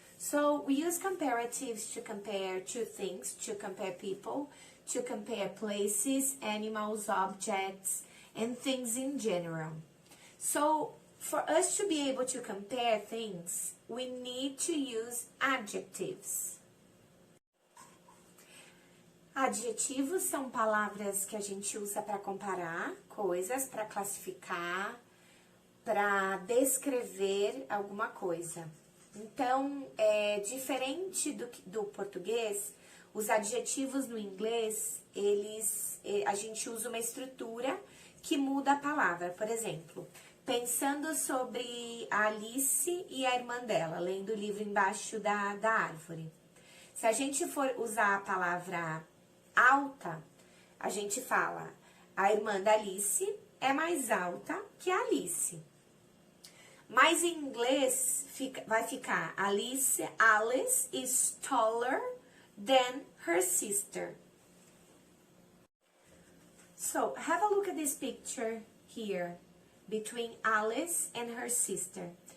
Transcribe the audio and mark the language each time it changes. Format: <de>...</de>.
<en>So we use comparatives to compare two things, to compare people, to compare places, animals, objects, and things in general. So for us to be able to compare things, we need to use adjectives.</en> <pt>Adjetivos são palavras que a gente usa para comparar coisas, para classificar, para descrever alguma coisa. Então, diferente do português, os adjetivos no inglês, a gente usa uma estrutura que muda a palavra. Por exemplo, pensando sobre a Alice e a irmã dela, lendo o livro embaixo da árvore. Se a gente for usar a palavra alta, a gente fala, a irmã da Alice é mais alta que a Alice. Mas em inglês vai ficar</pt> <en>Alice is taller than her sister. So, have a look at this picture here between Alice and her sister.</en>